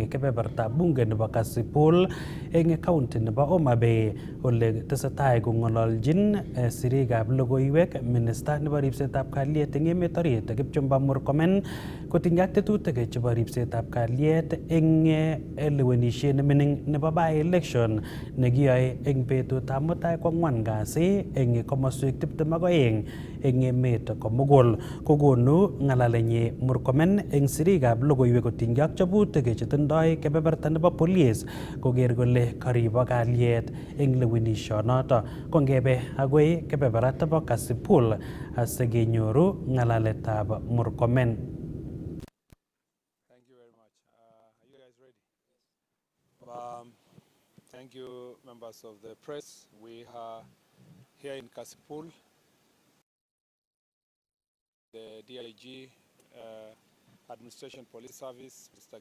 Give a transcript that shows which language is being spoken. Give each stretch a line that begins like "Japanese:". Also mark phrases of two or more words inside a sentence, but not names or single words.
Kalenjin: kebeberta bunge nebo Kasipul eng county nebo Homa Bay ole tesetai kong'ololjin sirikab logoiwek minister nebo ripsetab kalyet eng emet orit Kipchumba Murkomen kotinygei ak tetutik chebo ripsetab kalyet eng lewenisiet nemining nebo by-election nekiyoe eng betutab mutai ko 4 kasi eng komoswek 22 eng emet komugul. Kokonu ng'alalenyi Murkomen eng sirikab logoiwek kotinygei ak chobutik chetindoi kebeberta nebo police koker kole karibok kalyet eng lewenisionoto. Kongebe agoi kebeberta nebo Kasipul asikenyoru ng'alaletab Murkomen.
English: Thank you very much. Are you guys ready? Thank you, members of the press. We are here in Kasipul. The DIG Administration Police Service, Mr.